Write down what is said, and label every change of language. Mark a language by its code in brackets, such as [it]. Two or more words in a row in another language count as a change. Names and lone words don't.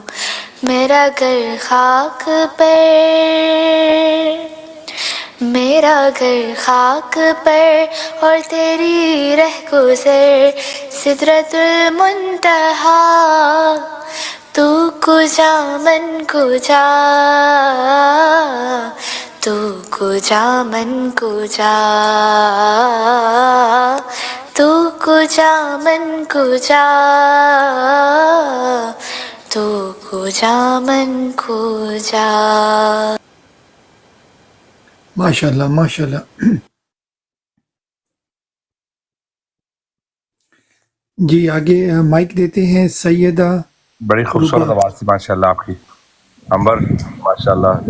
[ur] میرا گھر خاک پر، میرا گھر خاک پر اور تیری رہ گزر سدرۃ المنتہا. [fa] تو کجا من کجا، تو کجا من کجا، تو کجا من کجا، تو کجا من کجا. [ar] ماشاء اللہ ماشاء اللہ. [ur] جی آگے مائک دیتے ہیں سیدہ. بڑی خوبصورت آواز تھی [ar] ماشاء اللہ [ur] آپ کی امبر، [ar] ماشاء اللہ.